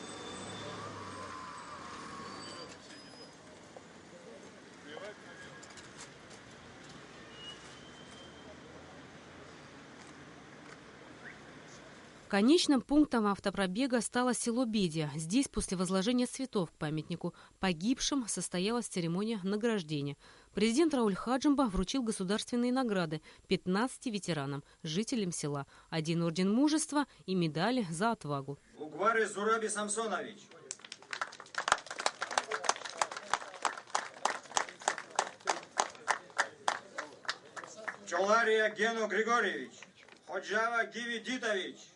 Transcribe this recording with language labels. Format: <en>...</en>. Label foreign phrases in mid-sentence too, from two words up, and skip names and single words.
<ru>Конечным пунктом автопробега стало село Бедия. Здесь после возложения цветов к памятнику погибшим состоялась церемония награждения. Президент Рауль Хаджимба вручил государственные награды 15 ветеранам, жителям села, 1 орден мужества и медали за отвагу. Угвары Зураби Самсонович. Чолария Гену Григорьевич. Ходжава Гиви Дитович.</ru>